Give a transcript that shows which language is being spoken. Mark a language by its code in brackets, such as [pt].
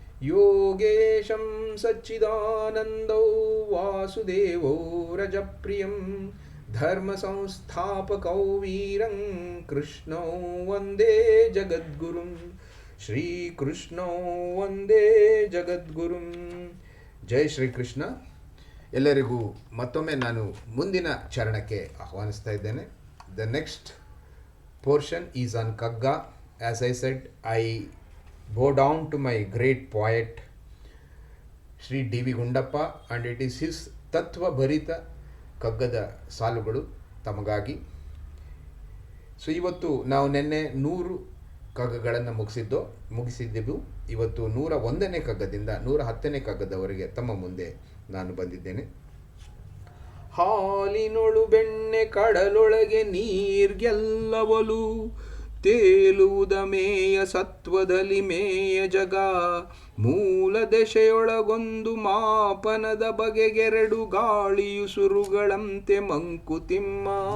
[sa] ಯೋಗೇಶಂ ಸಚ್ಚಿದಾನಂದೋ ವಾಸುದೇವೋ ರಜಪ್ರಿಯಂ ಧರ್ಮ ಸಂಸ್ಥಾಪಕೌ ವೀರಂ ಕೃಷ್ಣೋ ವಂದೇ ಜಗದ್ಗುರುಂ ಶ್ರೀಕೃಷ್ಣೋ ವಂದೇ ಜಗದ್ಗುರುಂ. ಜೈ ಶ್ರೀಕೃಷ್ಣ. [kn] ಎಲ್ಲರಿಗೂ ಮತ್ತೊಮ್ಮೆ ನಾನು ಮುಂದಿನ ಚರಣಕ್ಕೆ ಆಹ್ವಾನಿಸ್ತಾ ಇದ್ದೇನೆ. [en] The next portion is on Kagga. As I said, I bow down to my great poet Sri D.V. Gundappa, and it is his Tattva Bharita [kn] ಕಗ್ಗದ ಸಾಲುಗಳು ತಮಗಾಗಿ. ಸೊ ಇವತ್ತು ನಾವು ನಿನ್ನೆ 100 ಕಗ್ಗಗಳನ್ನು ಮುಗಿಸಿದ್ದೆವು. ಇವತ್ತು 101ನೇ ಕಗ್ಗದಿಂದ 110ನೇ ಕಗ್ಗದವರೆಗೆ ತಮ್ಮ ಮುಂದೆ ನಾನು ಬಂದಿದ್ದೇನೆ. ಹಾಲಿನೊಳು ಬೆಣ್ಣೆ ಕಡಲೊಳಗೆ ನೀರ್ಗೆಲ್ಲವಲು ತೇಲುವುದ ಮೇಯ ಸತ್ವದಲ್ಲಿ ಮೇಯ ಜಗ ಮೂಲ ದೆಸೆಯೊಳಗೊಂದು ಮಾಪನದ ಬಗೆಗೆರಡು ಗಾಳಿಯು ಸುರುಗಳಂತೆ ಮಂಕುತಿಮ್ಮ.